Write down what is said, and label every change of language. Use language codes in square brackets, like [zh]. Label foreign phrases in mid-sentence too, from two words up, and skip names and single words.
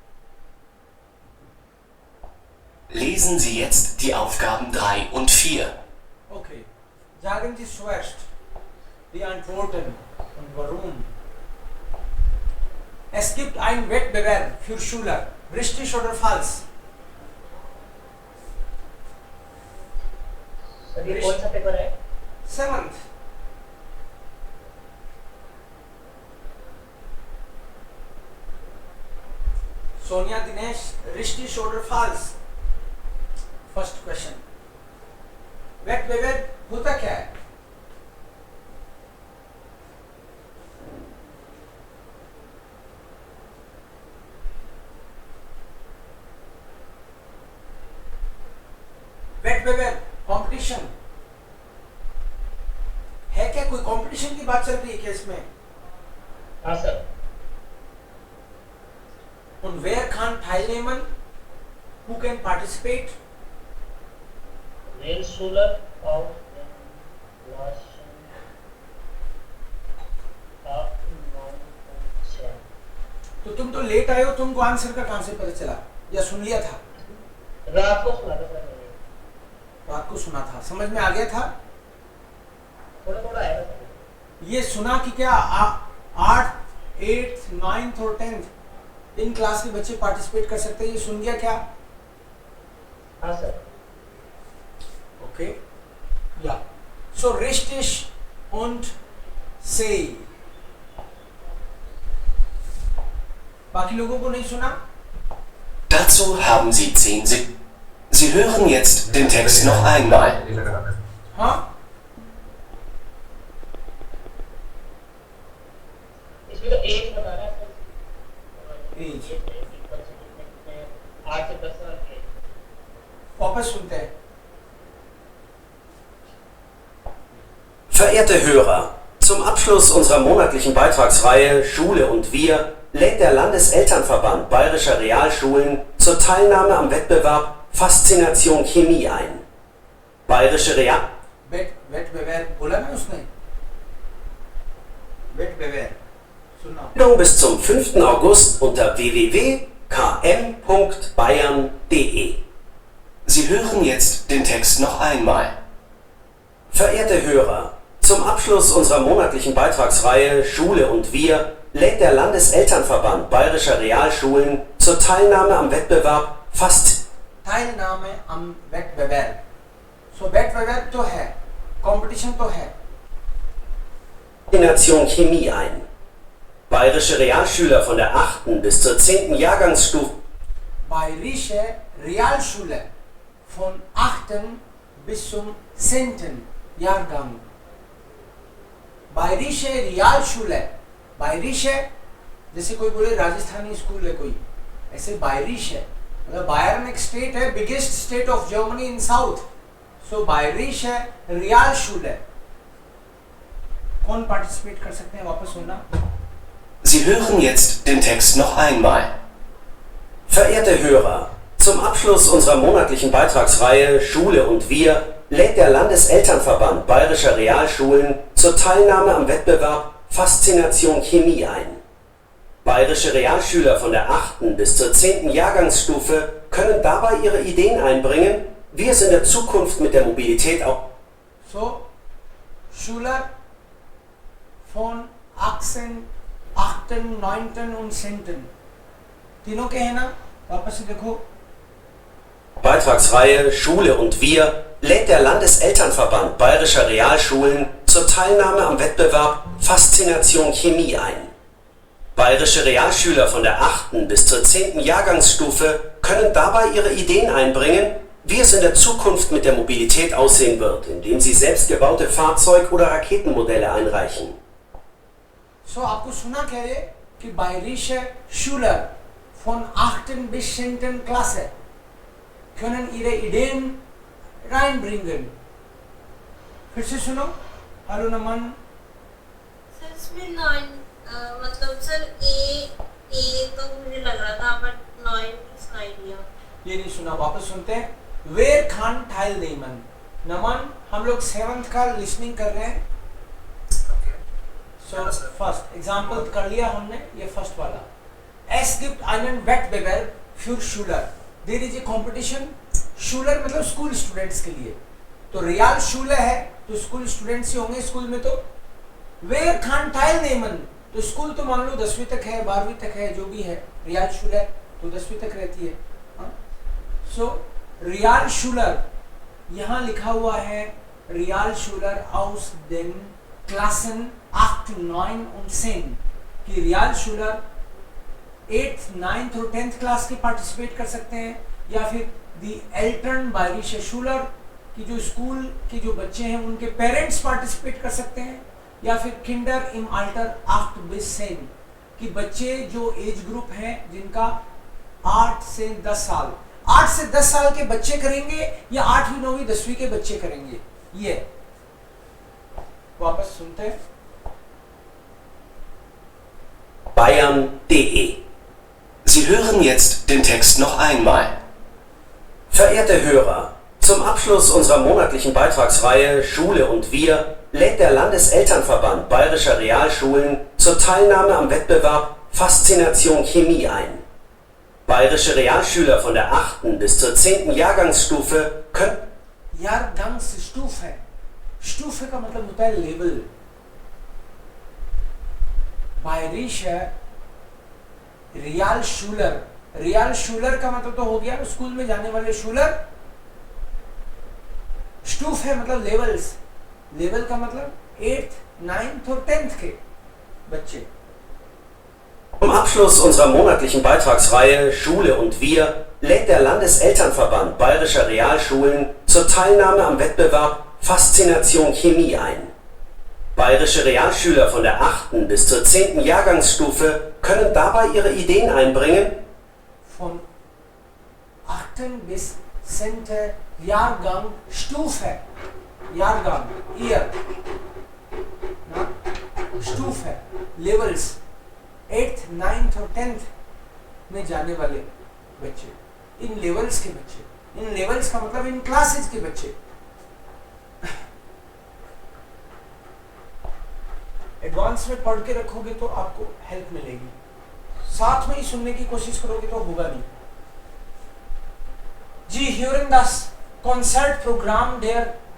[de] Lesen Sie jetzt die Aufgaben 3 und 4. Okay. Sagen Sie zuerst die Antworten und warum. Es gibt einen Wettbewerb für Schüler. Richtig oder falsch? [hi] कौन सा पेपर है? 7th. Sonia Dinesh, Rishti shoulder falls. [en] First question. [hi] Wet weather होता क्या है? वेट वेवर कंपटीशन है क्या? कोई कंपटीशन की बात चल रही है क्या इसमें? हाँ सर। [de] Und wer kann teilnehmen? [en] Who can participate? Real Schuler of Laschen of 9.7। [hi] तो तुम तो लेट आए हो, तुमको आंसर का कहां से पता चला या सुन लिया था? रात को सुना था सर मैंने। रात को सुना था, समझ में आ गया था? थोड़ा थोड़ा आया था सर। ये सुना कि क्या 8th, 8th, 9th और 10th इन क्लास के बच्चे पार्टिसिपेट कर सकते हैं, ये सुन गया क्या? हाँ सर। [de] Okay, ja. So richtig und say. [hi] बाकी लोगों को नहीं सुना? [de] Dazu haben Sie 10 Sekunden. Sie hören jetzt den Text noch einmal. [hi] हाँ? इसमें तो एज बता रहा है सर। एज 8 से 10 साल के। वापस सुनते हैं। [de] Verehrte Hörer, zum Abschluss unserer monatlichen Beitragsreihe Schule und wir lädt der Landeselternverband Bayerischer Realschulen zur Teilnahme am Wettbewerb Faszination Chemie ein. Bayerische Real... [hi] वेट वेवर बोला ना उसने? वेट वेवर सुना। [de] Bildung bis zum 5. August unter www.km.bayern.de. Sie hören jetzt den Text noch einmal. Verehrte Hörer, zum Abschluss unserer monatlichen Beitragsreihe Schule und wir lädt der Landeselternverband Bayerischer Realschulen zur Teilnahme am Wettbewerb Teilnahme am Wettbewerb. [hi] So Wettbewerb तो है, Competition तो है। [de] Faszination Chemie ein. Bayerische Realschüler von der 8. bis zur 10. Jahrgangsstufe Bayerische Realschule von 8. bis zum 10. Jahrgang. Bayerische Realschule, [hi] बायरिशे जैसे कोई बोले राजस्थानी स्कूल है कोई, ऐसे बायरिश है, मतलब बायरन एक स्टेट है, [en] biggest state of Germany in south, [hi] सो बायरिश है, रियाल शूल है। कौन पार्टिसिपेट कर सकते हैं? वापस सुनना। [de] Sie hören jetzt den Text noch einmal. Verehrte Hörer, zum Abschluss unserer monatlichen Beitragsreihe Schule und wir lädt der Landeselternverband Bayerischer Realschulen zur Teilnahme am Wettbewerb Faszination Chemie ein. Bayerische Realschüler von der 8. bis zur 10. Jahrgangsstufe können dabei ihre Ideen einbringen, wie es in der Zukunft mit der Mobilität auch... So, Schüler von 8., 9. und 10. [hi] तीनों के हैं ना? वापस से देखो। [de] Beitragsreihe Schule und wir lädt der Landeselternverband Bayerischer Realschulen zur Teilnahme am Wettbewerb Faszination Chemie ein. Bayerische Realschüler von der 8. bis zur 10. Jahrgangsstufe können dabei ihre Ideen einbringen, wie es in der Zukunft mit der Mobilität aussehen wird, indem sie selbstgebaute Fahrzeug- oder Raketenmodelle einreichen. So, [hi] आपको सुना क्या ये कि [de] bayerische Schüler von 8. bis 10. Klasse können ihre Ideen reinbringen. [hi] फिर से सुनो। हेलो नमन। सर इसमें 9 मतलब सर ए तो मुझे लग रहा था [en] but 9 is no idea. [hi] ये नहीं सुना, वापस सुनते हैं। [de] Wer kann teilnehmen? [hi] नमन, हम लोग 7th का लिसनिंग कर रहे हैं। So [en] first example [hi] कर लिया हमने, ये फर्स्ट वाला। [de] Es gibt einen Wettbewerb für Schüler. [en] There is a competition. [hi] Schüler मतलब [en] school students [hi] के लिए। तो रियल शूले है तो [en] school students [hi] ही होंगे स्कूल में। [de] तो Wer kann teilnehmen? [hi] तो स्कूल तो मान लो 10वीं तक है, 12वीं तक है, जो भी है। रियल शूले तो 10वीं तक रहती है। सो रियल शूलर यहाँ लिखा हुआ है [de] Realschüler aus den Klassen 8, 9 und 10 [hi] कि Realschüler 8th, 9th और 10th क्लास के पार्टिसिपेट कर सकते हैं या फिर [de] die Eltern bayerische Schüler [hi] की जो स्कूल के जो बच्चे हैं उनके पेरेंट्स पार्टिसिपेट कर सकते हैं या फिर [de] Kinder im Alter 8 bis 10 [hi] कि बच्चे जो [en] age group [hi] हैं जिनका 8 से 10 साल 8 से 10 साल के बच्चे करेंगे या 8वीं 9वीं 10वीं के बच्चे करेंगे ये वापस सुनते हैं [de] bayern.de. Sie hören jetzt den Text noch einmal. Verehrte Hörer, zum Abschluss unserer monatlichen Beitragsreihe Schule und wir lädt der Landeselternverband bayerischer Realschulen zur Teilnahme am Wettbewerb Faszination Chemie ein. Bayerische Realschüler von der 8. bis zur 10. Jahrgangsstufe können [hi] Jahrgangsstufe Stufe का मतलब होता है लेवल [de] bayerische Realschüler [hi] का मतलब तो हो गया स्कूल में जाने वाले शूलर स्टूफ है मतलब लेवल्स लेवल का मतलब 8th, 9th और 10th के बच्चे [de] Zum Abschluss unserer monatlichen Beitragsreihe Schule und wir lädt der Landeselternverband bayerischer Realschulen zur Teilnahme am Wettbewerb Faszination Chemie ein. Bayerische Realschüler von der 8. bis zur 10. Jahrgangsstufe können dabei ihre Ideen einbringen. Von 8. bis 10. Jahrgang Stufe Jahrgang [hi] Year ना Stufe Levels 8th, 9th और 10th में जाने वाले बच्चे इन लेवल्स के बच्चे इन लेवल्स का मतलब इन क्लासेस के बच्चे एडवांस में पढ़ के रखोगे तो आपको हेल्प मिलेगी साथ में ही सुनने की कोशिश करोगे तो होगा नहीं जी ह्यूरन दास कॉन्सर्ट प्रोग्राम देयर